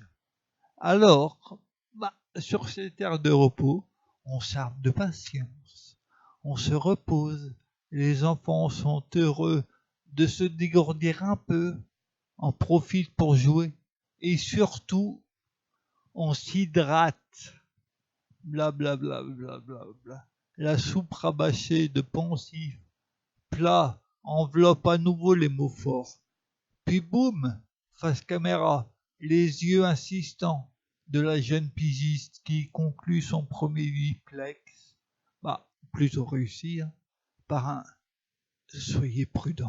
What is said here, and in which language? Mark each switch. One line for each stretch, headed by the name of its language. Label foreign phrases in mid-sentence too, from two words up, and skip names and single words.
French: Alors, sur cette aire de repos, on s'arme de patience, on se repose, les enfants sont heureux de se dégourdir un peu, en profitent pour jouer, et surtout, on s'hydrate. Bla bla bla bla bla bla. La soupe rabâchée de poncifs, plat, enveloppe à nouveau les mots forts. Puis boum, face caméra, les yeux insistants de la jeune pigiste qui conclut son premier duplex, plutôt réussi, par un « soyez prudent ».